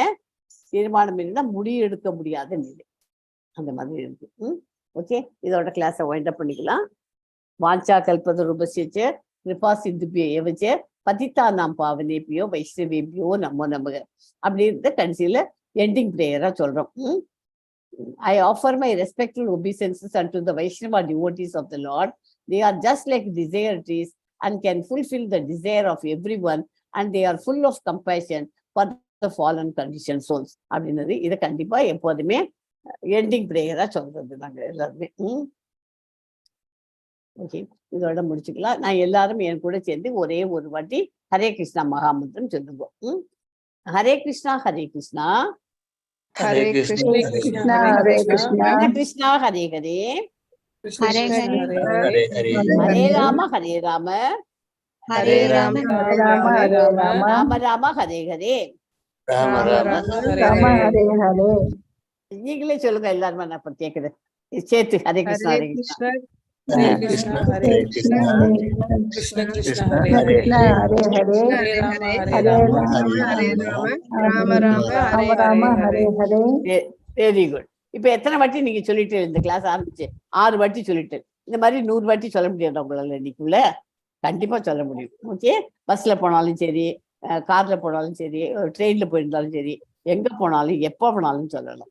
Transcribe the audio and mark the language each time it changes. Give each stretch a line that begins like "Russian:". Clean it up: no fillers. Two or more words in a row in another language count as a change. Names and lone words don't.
Tamil: தீர்மானமின்மைனா முடிவு எடுக்க முடியாத நிலை, அந்த மாதிரி இருக்கு. ஓகே, இதோட கிளாஸை
English: wind up
Tamil: பண்ணிக்கலாம்.
Sanskrit: वाञ्छा कल्पत रूपस्य कृपा सिन्धुभ्य एवच्च पतितानाम् पावनेभ्यो वैष्णवेभ्यो नमो नमः
Tamil: அப்படின்ற கடைசியில
English: ending prayer
Tamil: சொல்றோம்.
English: I offer my respectful obeisances unto the Vaishnava devotees of the Lord. They are just like desire trees and can fulfill the desire of everyone, and they are full of compassion for the fallen conditioned souls.
Tamil: அப்படின்றது இதை கண்டிப்பா எப்போதுமே
English: ending prayer
Tamil: சொல்றது நாங்க எல்லாருமே. ஓகே, இதோட முடிச்சுக்கலாம். நான் எல்லாரும் என் கூட சேர்ந்து ஒரே ஒரு வாட்டி ஹரே கிருஷ்ணா மகாமந்திரம் சொல்லுவோம். ஹரே கிருஷ்ணா ஹரே கிருஷ்ணா Hare Krishna, Hare Krishna, கிருஷ்ணா ஹரே ஹரே, Hare Hare, ஹரே ராம ஹரே ராம, Hare Rama, Rama Hare Rama, ராம ராம ஹரே ஹரே. Rama Hare Hare. நீங்களே சொல்லுங்க எல்லாருமே, நான் இப்ப கேக்குது சேர்த்து. ஹரே கிருஷ்ணா ஹரே கிருஷ்ணா, Hare Krishna, Hare Krishna, Krishna Krishna, Hare Hare, Krishna Hare Hare, Hare Rama, Hare Hare Rama, Rama Hare Hare.
English: very good.
Tamil: இப்ப எத்தனை வாட்டி நீங்க சொல்லிட்டு இந்த கிளாஸ் ஆரம்பிச்சு 6 வாட்டி சொல்லிட்டு, இந்த மாதிரி 100 வாட்டி சொல்ல முடியாது உங்களால இன்னைக்குள்ள. கண்டிப்பா சொல்ல முடியும். ஓகே, பஸ்ல போனாலும் சரி, கார்ல போனாலும் சரி, ட்ரெயின்ல போயிருந்தாலும் சரி, எங்க போனாலும் எப்போ போனாலும் சொல்லலாம்.